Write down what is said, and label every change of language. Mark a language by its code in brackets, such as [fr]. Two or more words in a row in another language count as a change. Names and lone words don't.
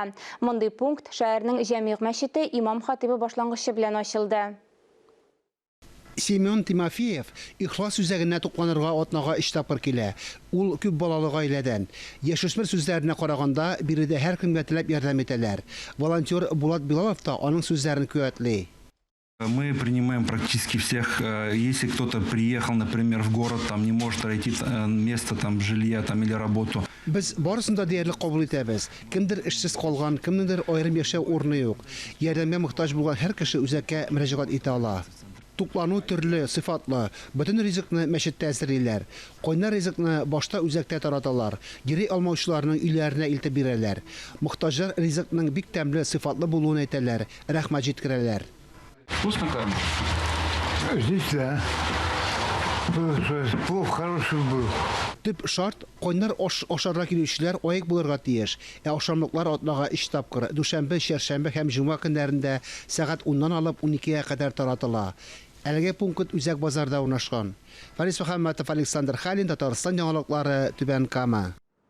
[tt] Мондый пункт шәһәрнең Җәмигъ мәчете имам хатибы башлангычы белән ачылды. Семен Тимофеев ихлас үзәгенә тукланырга атнага 3 тапкыр килә. Ул күп балалы гаиләдән. Яшүсмер сүзләренә караганда, биредә һәркемгә теләп ярдәм итәләр. Волонтер Булат Билалов та аның сүзләрен куәтли. [ru] Мы принимаем практически всех. Если кто-то приехал, например, в город, там не может найти место там жилья там или работу. [tt] Без барысын да диярлек кабул итәбез. Кемдер эшсез калган, кемнеңдер аерым яшәү урыны юк. Ярдәмгә мохтаҗ булган һәр кеше үзәккә мөрәҗәгать итә ала. Туклану төрле, сыйфатлы. Бөтен ризыкны мәчеттә әзерлиләр. Койнар ризыкны башта үзәктә тараталар. Гири алмаучыларның өйләренә илтеп бирәләр. Мохтаҗлар ризыкның бик тәмле, сыйфатлы булуын әйтәләр. Рәхмәт җиткерәләр. [ru] Вкусно кормят? Здесь, да. Плов хороший был. [tt] Төп шарт койнар ашарга килүчеләр аек булырга тиеш. Ашамлыклар атнага 3 тапкыр, дүшәмбе, чәршәмбе һәм җомга көннәрендә сәгать 10-нан алып 12-гә кадәр таратыла. Әлеге пункт үзәк базарда урнашкан. Фарис Мөхәммәтов, Александр Халин, Татарстан яңалыклары, Түбән Кама.